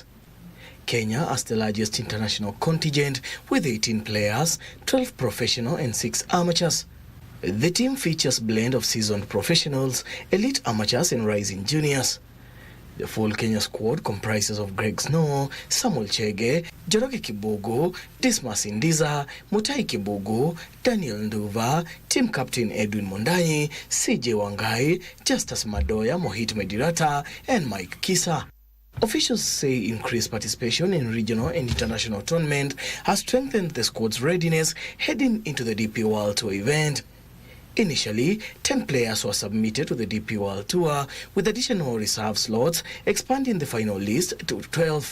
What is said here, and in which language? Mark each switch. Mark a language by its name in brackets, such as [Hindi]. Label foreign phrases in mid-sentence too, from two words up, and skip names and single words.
[English] Kenya as the largest international contingent with 18 players, 12 professional and 6 amateurs. The team features a blend of seasoned professionals, elite amateurs and rising juniors. The full Kenya squad comprises of Greg Snow, Samuel Chege, Joroge Kibogo, Dismas Indiza, Mutai Kibogo, Daniel Nduva, team captain Edwin Mondanyi, CJ Wangai, Justus Madoya, Mohit Medirata and Mike Kisa. Officials say increased participation in regional and international tournament has strengthened the squad's readiness heading into the DP World Tour event. Initially, 10 players were submitted to the DP World Tour, with additional reserve slots expanding the final list to 12.